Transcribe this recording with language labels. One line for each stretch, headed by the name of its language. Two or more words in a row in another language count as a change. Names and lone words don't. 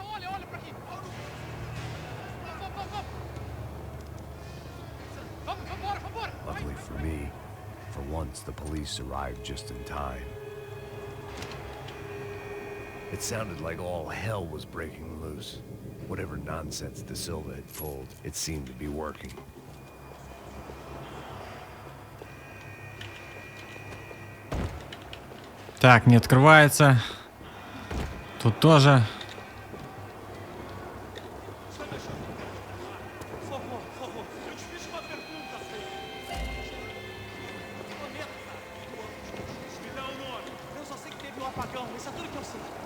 English: Luckily for me, for once the police arrived just in time. It sounded like all hell was breaking loose. Whatever nonsense De Silva had pulled, it seemed to be working.
Russian: Так, не открывается. Тут тоже.
Portuguese: Eu só sei que teve um apagão, isso é tudo que eu sei.